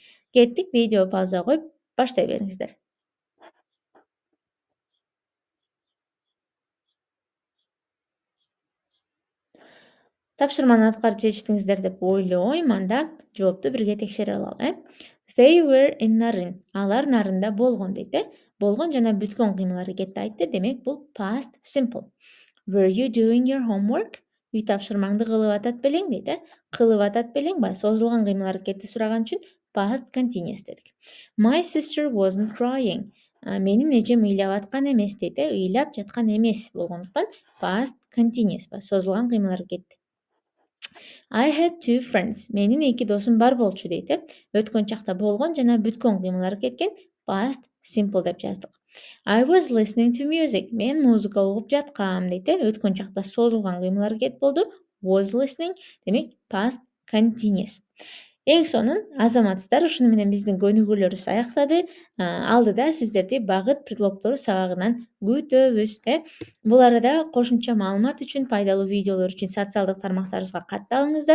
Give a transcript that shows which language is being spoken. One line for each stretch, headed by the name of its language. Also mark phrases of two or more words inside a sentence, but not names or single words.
Kyrgyz: Кеттик, видео пауза коюп, баштай бериңиздер. Тапшырманы аткарып жетиштиңиздер деп ойлойм. Анда жоопту бирге текшерип алалы.
English: They were in Naren.
Kyrgyz: Алар Нарында болгон дейт. Болгон жана бүткөн кыймыл аракетти айтты. Демек, бул
English: past simple. Were you doing your homework?
Kyrgyz: Үй тапшырмаңды кылып атат белең дейт. Кылып атат белең ба? Созулган кыймыл аракетти сураган үчүн
English: past continuous
Kyrgyz: дедик.
English: My sister wasn't crying.
Kyrgyz: Менин эжем ыйлап аткан эмес дейт. Ыйлап жаткан эмес болгондуктан
English: past continuous
Kyrgyz: ба? Созулган кыймыл аракетти.
English: I had two friends.
Kyrgyz: Менин эки досум бар болчу дейт. Өткөн чакта болгон жана бүткөн кыймыл аракеткен
English: past simple
Kyrgyz: деп жаздык.
English: I was listening to music.
Kyrgyz: Мен музыка угуп жаткам дейт. Өткөн чакта созулган кыймыл аракет болду.
English: Was listening.
Kyrgyz: Демек,
English: past continuous.
Kyrgyz: Эң сонун, азаматсыздар, ушуну менен биздин көнүгүүлөрүбүз аяктады. Алдыда сиздерди багыт предлогдору сабагынан күтөбүз. Бул арада кошумча маалымат үчүн, пайдалуу видеолор үчүн социалдык тармактарыбызга катталыңыздар.